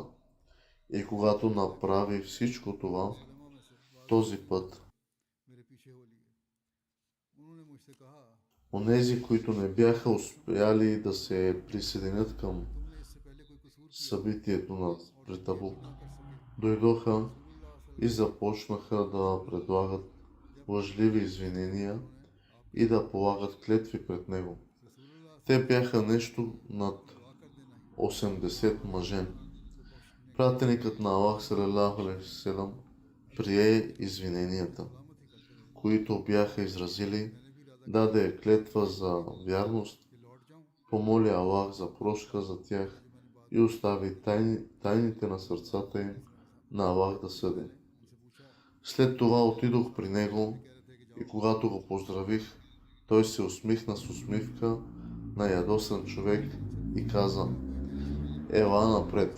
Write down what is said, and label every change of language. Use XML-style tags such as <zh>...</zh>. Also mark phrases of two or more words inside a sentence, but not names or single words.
<bg>И когато направи всичко това, този път онези, които не бяха успяли да се присъединят към събитието при Табук, дойдоха и започнаха да предлагат лъжливи извинения и да полагат клетви пред него. Те бяха нещо над 80 мъже. Пратеникът на Аллах,</bg> <ar>صلى الله عليه وسلم,</ar> <bg>прие извиненията, които бяха изразили, даде клетва за вярност, помоли Аллах за прошка за тях и остави тайните на сърцата им на Аллах да съди. След това отидох при него и когато го поздравих, той се усмихна с усмивка на ядосан човек и каза: ела напред.</bg>